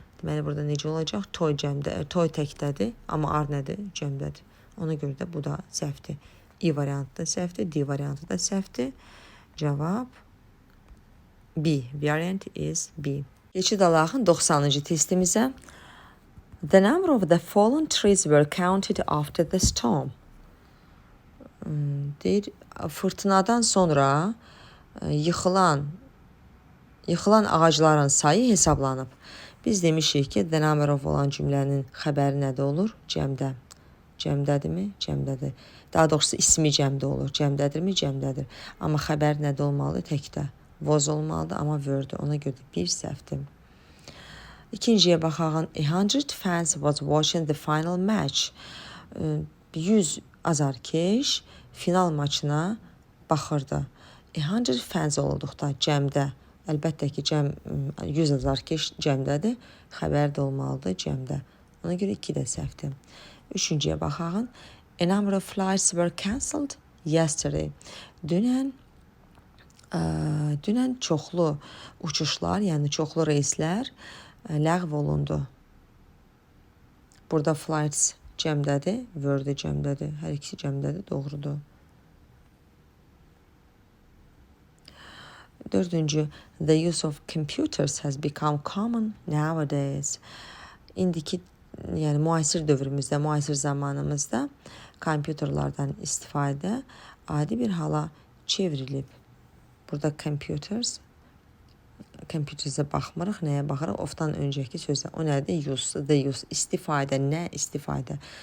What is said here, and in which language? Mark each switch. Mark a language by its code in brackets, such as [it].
[az] Deməli, burada necə olacaq? Toy təkdədir, amma are nədir? Cəmdədir. Ona görə də bu da səhvdir. E variantı da səhvdir, D variantı da səhvdir. Cavab B. Variant is B. Keçid alağın 90-cı testimizə. [en] The number of the fallen trees were counted after the storm. [az] Deyir, fırtınadan sonra yıxılan Yıxılan ağacların sayı hesablanıb. Biz demişik ki, the number of olan cümlənin xəbəri nədə olur? Cəmdə. Cəmdədirmi? Cəmdədir. Daha doğrusu ismi cəmdə olur. Cəmdədirmi? Cəmdədir. Amma xəbər nədə olmalıdır? Təkdə. Was olmalıdır, amma word. Ona görə də bir səhvdir. İkinciyə baxaq. [en] 100 fans was watching the final match. [az] 100 azarkeş final maçına baxırdı. 100 fans olduqda cəmdə. Əlbəttə ki, 100 azarkeş cəmdədir. Xəbər də olmalıdır cəmdə. Ona görə 2 də səhvdir. Üçüncüyə baxaq. [en] A number of flights were cancelled yesterday. [az] Dünən çoxlu uçuşlar, yəni çoxlu reyslər ləğv olundu. Burada flights cəmdədir, word cəmdədir. Hər ikisi cəmdədir, doğrudur. Dördüncü, [en] the use of computers has become common nowadays. [az] İndiki, yəni müasir dövrümüzdə, müasir zamanımızda kompüterlərdən istifadə adi bir hala çevrilib. Burada computersə baxmırıq, nəyə baxırıq? Ofdan öncəki sözə. O nədir? Use, the use, istifadə, nə istifadə.